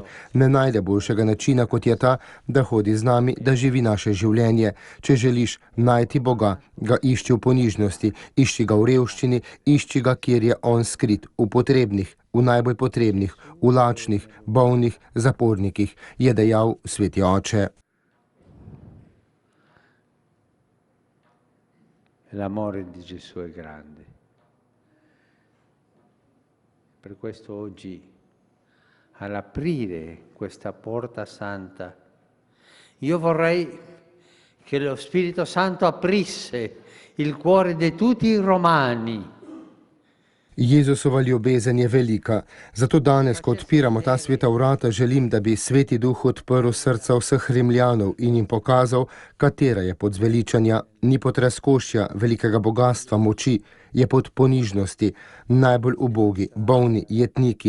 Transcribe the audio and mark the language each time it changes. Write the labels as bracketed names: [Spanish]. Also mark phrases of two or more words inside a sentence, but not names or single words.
[Slovenian] Ne najde boljšega načina, kot je ta, da hodi z nami, da živi naše življenje. Če želiš najti Boga, ga išči v ponižnosti, išči ga v revščini, išči ga, kjer je on skrit, v potrebnih, v najbolj potrebnih, v lačnih, bolnih, zapornikih, je dejal sveti oče. [Italian] L'amore di Gesù è grande. Per questo oggi, all'aprire questa porta santa, io vorrei che lo Spirito Santo aprisse il cuore di tutti i romani. [Slovenian] Jezusova ljubezen je velika, zato danes, ko odpiramo ta sveta vrata, želim, da bi Sveti Duh odprl srca vseh Rimljanov in jim pokazal, katera je pot zveličanja, ni pot razkošja, velikega bogatstva, moči, je pot ponižnosti, najbolj ubogi, bolni, jetniki.